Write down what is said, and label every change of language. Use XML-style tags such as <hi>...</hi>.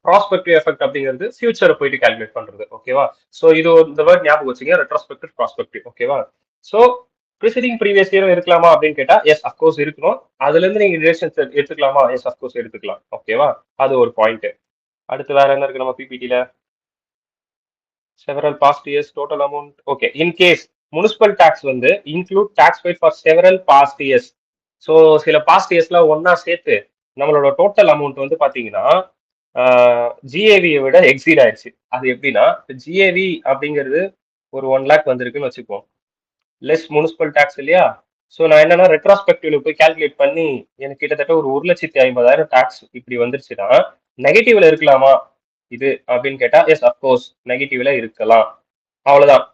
<ta>Prospective effect அப்படிங்கிறது ஃபியூச்சரை போயிட்டு கால்குலேட் பண்றது. ஓகேவா? சோ இது இந்த வேர்ட் ஞாபகம் வச்சுங்க. Retrospective, prospective. ஓகேவா? சோ ப்ரிசீடிங் ப்ரீவியஸ் இயரும் இருக்கலாமா அப்படின்னு கேட்டா</ta> <en>yes of course</en> <ta>இருக்கணும். அதுல இருந்து நீங்க டிடக்ஷன்ஸ் எடுத்துக்கலாமா?</ta> <en>yes of course</en> <ta>எடுத்துக்கலாம். ஓகேவா? அது ஒரு பாயிண்ட். அடுத்து வேற என்ன இருக்கு நம்ம பிபிடில?</ta> <en>several past years total amount. Okay, in case municipal tax வந்து include tax paid for several past years.</en> <ta>So சில பாஸ்ட் இயர்ஸ்ல ஒன்னா சேர்த்து நம்மளோட டோட்டல் அமௌண்ட் வந்து பாத்தீங்கன்னா ஜிஏவியை விட எக்ஸீட் ஆயிடுச்சு. அது எப்படின்னா ஜிஏவி அப்படிங்கிறது ஒரு 1 lakh வந்திருக்குன்னு வச்சுப்போம். லெஸ் முனிசிபல் டாக்ஸ் இல்லையா? ஸோ நான் என்னன்னா ரெட்ராஸ்பெக்டிவ்ல போய் கால்குலேட் பண்ணி எனக்கு கிட்டத்தட்ட ஒரு 1,50,000 டாக்ஸ் இப்படி வந்துருச்சுன்னா நெகட்டிவ்ல இருக்கலாமா இது அப்படின்னு கேட்டா</ta> <en>yes of course</en> <ta>நெகட்டிவ்ல இருக்கலாம். அவ்வளவுதான்.</ta>